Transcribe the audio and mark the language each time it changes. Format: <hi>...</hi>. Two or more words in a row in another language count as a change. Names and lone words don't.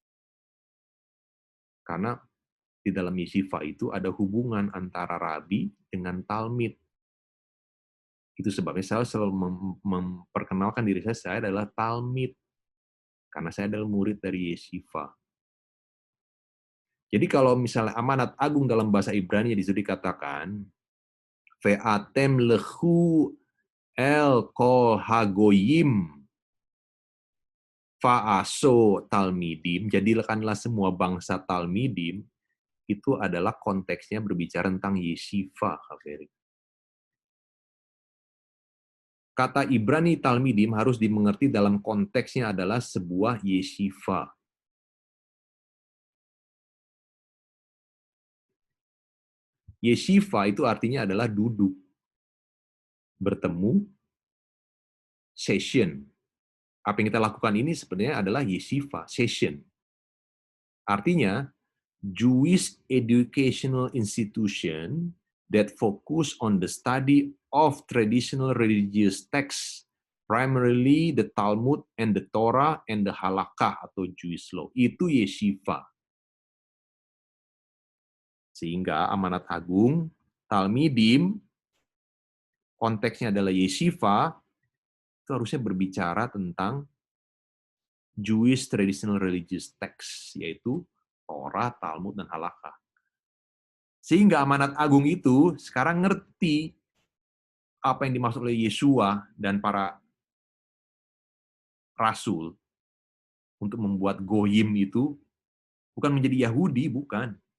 <id>Karena di dalam yeshiva itu ada hubungan antara rabi dengan talmid. Itu sebabnya saya selalu memperkenalkan diri saya adalah talmid. Karena saya adalah murid dari yeshiva. Jadi kalau misalnya amanat agung dalam bahasa Ibrani di situ dikatakan,</id> <he>ואתם לכו אל כל הגוים ועשו תלמידים,</he> <id>jadikanlah semua bangsa talmidim, itu adalah konteksnya berbicara tentang yeshiva. Kata Ibrani talmidim harus dimengerti dalam konteksnya adalah sebuah yeshiva. Yeshiva itu artinya adalah duduk, bertemu, session. Apa yang kita lakukan ini sebenarnya adalah yeshiva, session. Artinya,</id> <en>Jewish educational institution that focus on the study of traditional religious texts, primarily the Talmud and the Torah and the Halakha</en> <id>atau</id> <en>Jewish law.</en> <id>Itu yeshiva. Sehingga amanat agung, talmidim, konteksnya adalah yeshiva, itu harusnya berbicara tentang</id> <en>Jewish traditional religious text,</en> <id>yaitu Torah, Talmud, dan Halakha. Sehingga amanat agung itu sekarang ngerti apa yang dimaksud oleh Yesua dan para rasul untuk membuat goyim itu bukan menjadi Yahudi, bukan.</id>